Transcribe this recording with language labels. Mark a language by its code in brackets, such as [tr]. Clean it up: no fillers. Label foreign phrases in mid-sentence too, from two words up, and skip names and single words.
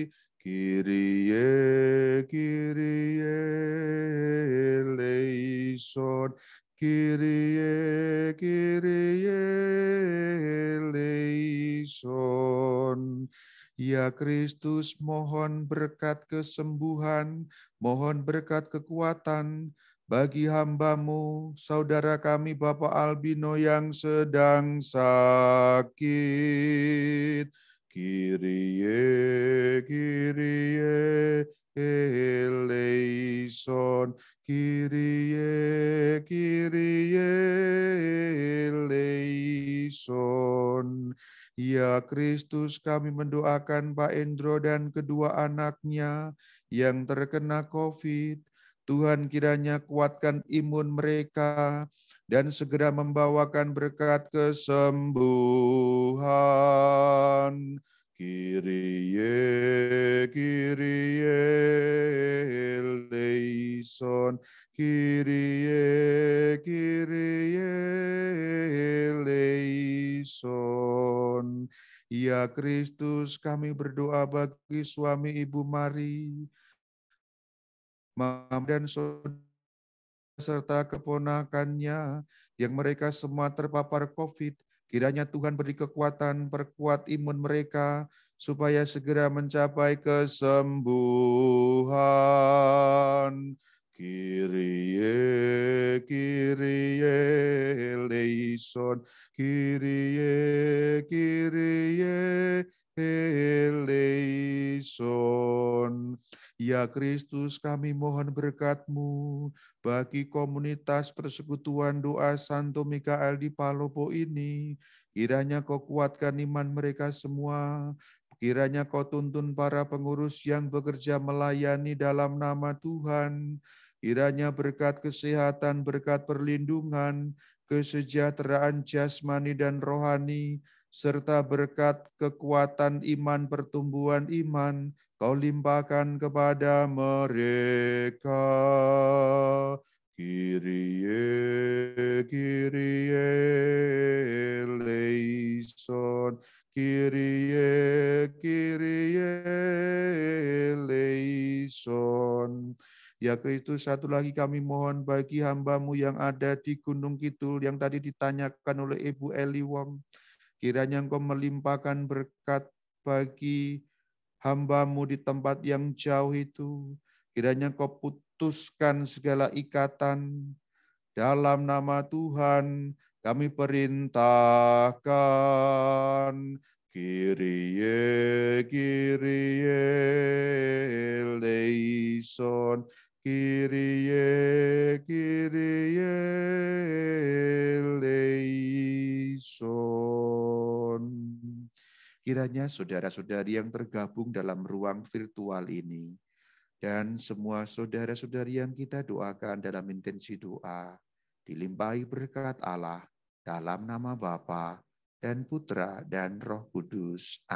[el] Kyrie, Kyrie eleison, Kyrie, Kyrie eleison. [id] Ya Kristus, mohon berkat kesembuhan, mohon berkat kekuatan, bagi hamba-Mu, saudara kami Bapak Albino yang sedang sakit. [el] Kyrie, Kyrie, eleison. Kyrie, Kyrie, eleison. [id] Ya Kristus, kami mendoakan Pak Endro dan kedua anaknya yang terkena COVID. Tuhan kiranya kuatkan imun mereka dan segera membawakan berkat kesembuhan. [el] Kyrie, Kyrie, eleison. Kyrie, Kyrie, eleison. [id] Ya Kristus, kami berdoa bagi suami Ibu Mari, Mama dan saudara serta keponakannya yang mereka semua terpapar COVID. Kiranya Tuhan beri kekuatan, perkuat imun mereka supaya segera mencapai kesembuhan. [el] Kyrie, Kyrie, eleison. Kyrie, Kyrie, eleison. [id] Ya Kristus, kami mohon berkat-Mu bagi komunitas persekutuan doa Santo Mikael di Palopo ini. Kiranya Kau kuatkan iman mereka semua. Kiranya Kau tuntun para pengurus yang bekerja melayani dalam nama Tuhan. Kiranya berkat kesehatan, berkat perlindungan, kesejahteraan jasmani dan rohani, serta berkat kekuatan iman, pertumbuhan iman, Kau limpahkan kepada mereka. [el] Kyrie, Kyrie, eleison. Kyrie, Kyrie, eleison. [id] Ya Kristus, satu lagi kami mohon bagi hamba-Mu yang ada di Gunung Kidul yang tadi ditanyakan oleh Ibu Eli Wong. Kiranya Engkau melimpahkan berkat bagi hamba-Mu di tempat yang jauh itu. Kiranya Kau putuskan segala ikatan. Dalam nama Tuhan kami perintahkan. [el] Kyrie, Kyrie, eleison. Kyrie, Kyrie, eleison. [id] Kiranya saudara-saudari yang tergabung dalam ruang virtual ini dan semua saudara-saudari yang kita doakan dalam intensi doa dilimpahi berkat Allah dalam nama Bapa dan Putra dan Roh Kudus.